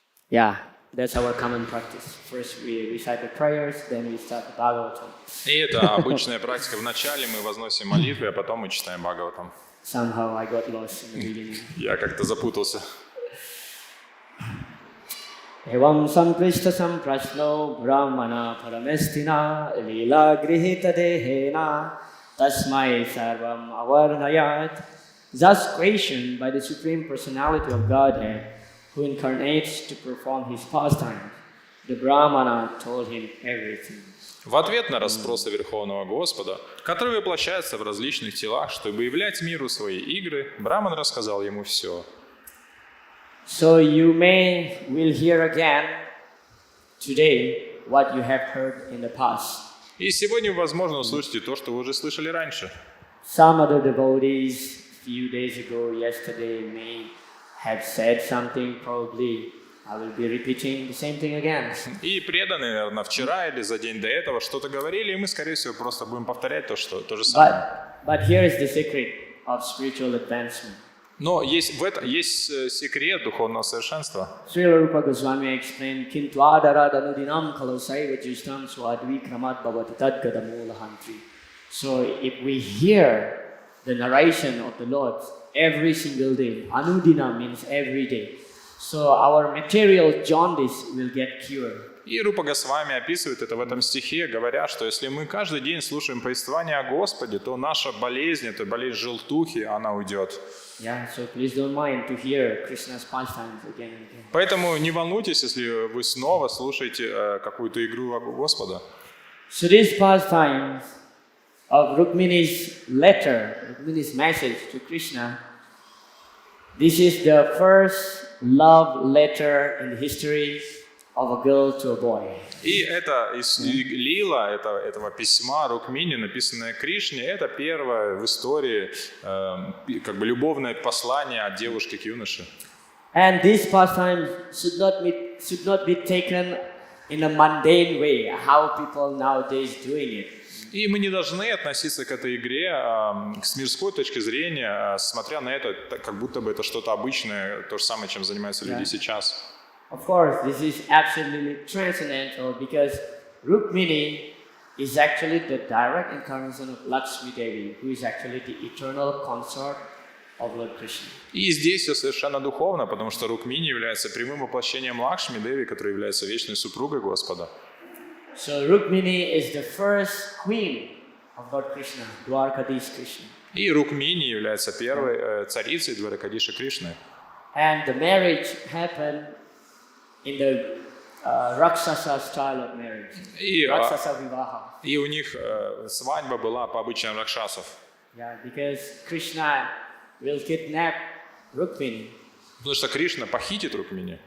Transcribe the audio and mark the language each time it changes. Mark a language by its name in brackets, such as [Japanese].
[English] Yeah, that's our common practice. First we recite the prayers, then we start the Bhagavatam. [Russian] И это обычная практика. Вначале мы возносим молитвы, а потом мы читаем Бхагаватам. [English] Somehow I got lost in the beginning. [Russian] Я как-то запутался. [Sanskrit] Evam samkrishta samprashno brahmana paramestina lila grihita dehena tasmai sarvam avarnayat. [English] Thus questioned by the Supreme Personality of Godhead, who incarnates to perform his pastime, the Brahmana told him everything. [Russian] В ответ на расспросы Верховного Господа, который воплощается в различных телах, чтобы являть миру свои игры, Браман рассказал ему все. [English] So you will hear again today what you have heard in the past. [Russian] И сегодня вы, возможно, услышите то, что вы уже слышали раньше. [English] Some other devotees few days ago, yesterday, may have said something, probably I will be repeating the same thing again. [Russian] И преданные, наверное, вчера или за день до этого что-то говорили, и мы, скорее всего, просто будем повторять то же самое. [English] But here is the secret of spiritual advancement. [Russian] Но в этом есть секрет духовного совершенства. [English] Srila Rupa Goswami explained, [Sanskrit] Kintu adaradhanudinam kalosaiva jishtam swadvikramat bhavati tadgadamulahantri. [English] So if we hear the narration of the Lord every single day, anudina means every day, so our material jaundice will get cured. [Russian] И Рупа Госвами описывает это в этом стихе, говоря, что если мы каждый день слушаем повествование о Господе, то наша болезнь, это болезнь желтухи, она уйдет. [English] Yeah, so please don't mind to hear Krishna's pastimes again and again. [Russian] Поэтому не волнуйтесь, если вы снова слушаете какую-то игру Господа. [English] So these pastimes of Rukmini's letter, Rukmini's message to Krishna, this is the first love letter in the history of a girl to a boy. [Russian] И это лила этого письма Рукмини, написанное Кришне, это первое в истории как бы любовное послание от девушки к юноше. [English] And these pastimes should not be taken in a mundane way, how people nowadays doing it. [Russian] И мы не должны относиться к этой игре с мирской точки зрения, смотря на это, как будто бы это что-то обычное, то же самое, чем занимаются люди сейчас. [English] Of course, this is absolutely transcendental because Rukmini is actually the direct incarnation of Lakshmi Devi, who is actually the eternal consort of Lord Krishna. [Russian] И здесь все совершенно духовно, потому что Рукмини является прямым воплощением Лакшми Деви, которая является вечной супругой Господа. [English] So Rukmini is the first queen of Lord Krishna, Dwarkadish Krishna. [Russian] И Рукмини является первой царицей Дваракадиша Кришны. [English] And the marriage happened in the Rakshasa style of marriage. Rakshasa Vivaha. [Russian] И у них свадьба была по обычаям ракшасов. [English] Yeah, because Krishna will kidnap Rukmini. [Russian] Потому что Кришна похитит Рукмини.